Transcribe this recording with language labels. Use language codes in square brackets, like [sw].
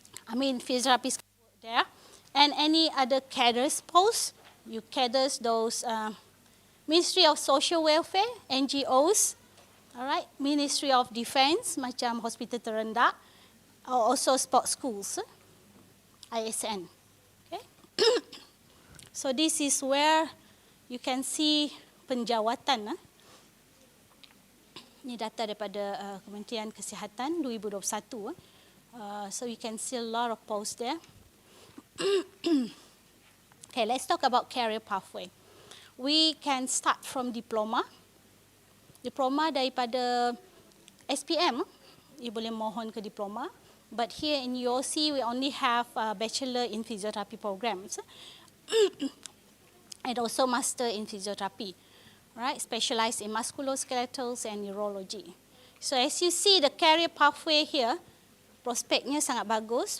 [en] I mean physiotherapists can work there. And any other cadres posts, you cadres those Ministry of Social Welfare, NGOs, alright, Ministry of Defence [ms] macam hospital terendah, [en] also sports schools, ISN. Okay. So this is where you can see penjawatan. [ms] Ini data daripada Kementerian Kesihatan 2021. [en] So you can see a lot of posts there. Okay, let's talk about career pathway. We can start from diploma. [ms] Diploma daripada SPM, you boleh mohon ke diploma. [en] But here in UoC, we only have bachelor in physiotherapy programs. And also master in physiotherapy, right? Specialized in musculoskeletal and neurology. So as you see the career pathway here, [ms] prospeknya sangat bagus.